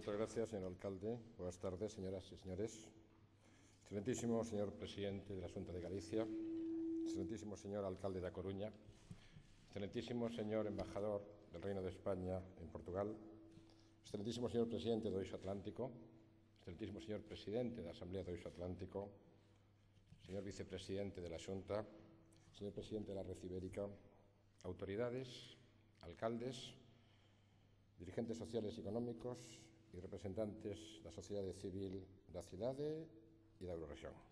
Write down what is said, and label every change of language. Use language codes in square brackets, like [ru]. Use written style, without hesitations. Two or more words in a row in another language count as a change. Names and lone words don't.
[es] Muchas gracias, señor alcalde. Buenas tardes, señoras y señores. Excelentísimo señor presidente de la Xunta de Galicia, excelentísimo señor alcalde da Coruña, excelentísimo señor embajador del Reino de España en Portugal, excelentísimo señor presidente do Eixo Atlántico, excelentísimo señor presidente da Asamblea do Eixo Atlántico, señor vicepresidente de la Xunta, señor presidente de la Red Ibérica, autoridades, alcaldes, dirigentes sociales [gl] e económicos e representantes da sociedade civil da cidade e da Eurorrexión.